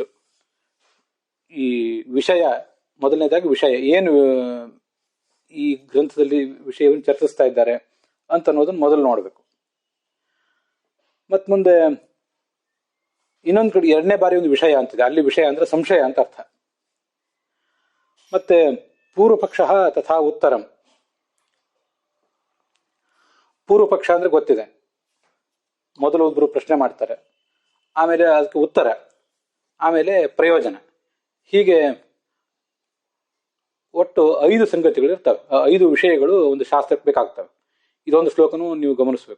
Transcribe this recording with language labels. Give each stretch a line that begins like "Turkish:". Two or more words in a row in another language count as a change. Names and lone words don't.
Kannada: ಈ ವಿಷಯ, ಮೊದಲನೇದಾಗಿ ವಿಷಯ ಏನು, ಈ ಗ್ರಂಥದಲ್ಲಿ ವಿಷಯವನ್ನು ಚರ್ಚಿಸ್ತಾ ಇದ್ದಾರೆ ಅಂತ ಅನ್ನೋದನ್ನ ಮೊದಲು ನೋಡಬೇಕು. ಮತ್ ಮುಂದೆ ಇನ್ನೊಂದು ಕಡೆ ಎರಡನೇ ಬಾರಿ ಒಂದು ವಿಷಯ ಅಂತಿದೆ, ಅಲ್ಲಿ ವಿಷಯ ಅಂದ್ರೆ ಸಂಶಯ ಅಂತ ಅರ್ಥ.
Sanskrit: ಮತ್ತೆ ಪೂರ್ವ ಪಕ್ಷ ತಥಾ ಉತ್ತರಂ.
Kannada: ಪೂರ್ವ ಪಕ್ಷ ಅಂದ್ರೆ ಗೊತ್ತಿದೆ, ಮೊದಲು ಒಬ್ರು ಪ್ರಶ್ನೆ ಮಾಡ್ತಾರೆ, ಆಮೇಲೆ ಅದಕ್ಕೆ ಉತ್ತರ, ಆಮೇಲೆ ಪ್ರಯೋಜನ, ಹೀಗೆ ಒಟ್ಟು 5 ಸಂಗತಿಗಳು ಇರ್ತವೆ. 5 ವಿಷಯಗಳು ಒಂದು ಶಾಸ್ತ್ರಕ್ಕೆ ಬೇಕಾಗ್ತವೆ. ಇದೊಂದು ಶ್ಲೋಕನೂ ನೀವು ಗಮನಿಸಬೇಕು.